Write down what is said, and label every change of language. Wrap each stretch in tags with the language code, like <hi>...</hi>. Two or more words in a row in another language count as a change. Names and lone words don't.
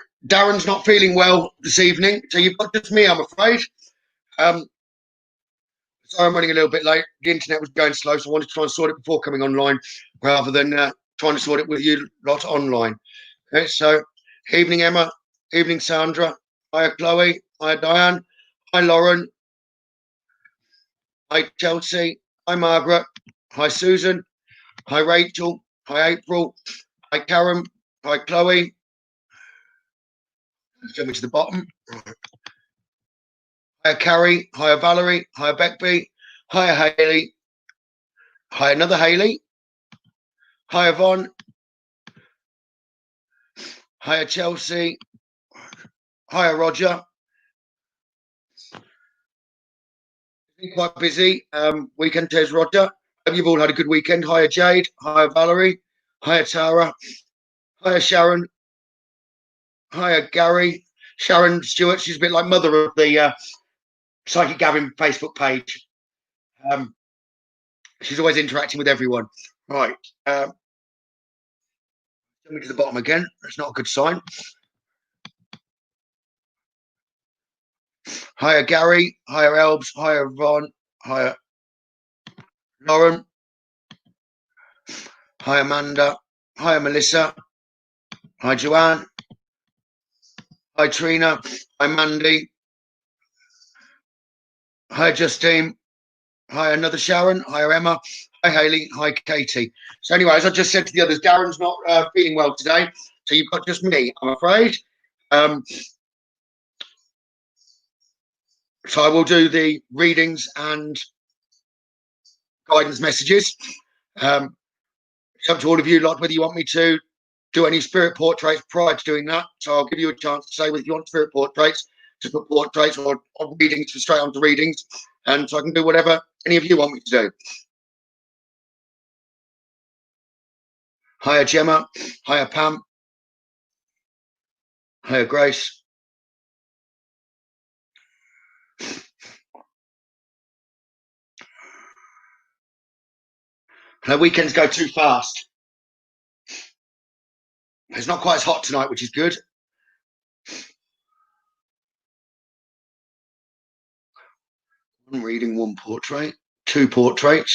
<en>Darren's not feeling well this evening, so you've got just me, I'm afraid. Um, so I'm running a little bit late. The internet was going slow, so I wanted to try and sort it before coming online rather than trying to sort it with you lot online. Okay, so evening, Emma. Evening, Sandra. Hi, Chloe. Hi, Diane. Hi, Lauren. Hi, Chelsea. Hi, Margaret. Hi, Susan. Hi, Rachel. Hi, April. Hi, Karen. Hi, Chloe. Let's jump to the bottom. Hi, Carrie. Hi, Valerie. Hi, Beckby. Hi, Haley. Hi, another Haley. Hi, Yvonne. Hi, Chelsea. Hi, Roger. Been quite busy. Weekend, Tez, Roger. Hope you've all had a good weekend. Hi, Jade. Hi, Valerie. Hi, Tara. Hi, Sharon. Hi, Gary. Sharon Stewart. She's a bit like mother of the PsychicGavin Facebook page. She's always interacting with everyone. Right. Coming to the bottom again. That's not a good sign. Hiya, Gary. Hiya, Elbs. Hiya, Ron. Hiya, Lauren. Hi, Amanda. Hi, Melissa. Hi, Joanne. Hi, Trina. Hi, Mandy. Hi, Justine. Hi, another Sharon. Hi, Emma. Hi, Haley. Hi, Katie. So, anyway, as I just said to the others, Darren's not feeling well today, so you've got just me, I'm afraid. So I will do the readings and guidance messages. It's up to all of you, like whether you want me to do any spirit portraits prior to doing that. So I'll give you a chance to say whether you want spirit portraits, to put portraits or readings to straight onto readings. And so I can do whatever any of you want me to do. Hiya, Gemma. Hiya, Pam. Hiya, Grace. The weekends go too fast. It's not quite as hot tonight, which is good. One reading, one portrait, two portraits.</en>